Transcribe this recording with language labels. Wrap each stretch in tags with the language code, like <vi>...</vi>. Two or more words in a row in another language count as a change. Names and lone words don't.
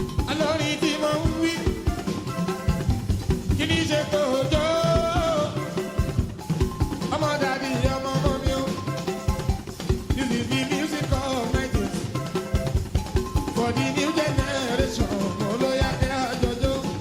<yo>Olórin tí mo ń wí, kí ni ṣe tó jó? Ọmọ dàdí, ọmọ ọmọ mi o.</yo> <en>This is the music of nineties. For the new generation,</en> <yo>mo ló yá kí a jọ jó.</yo>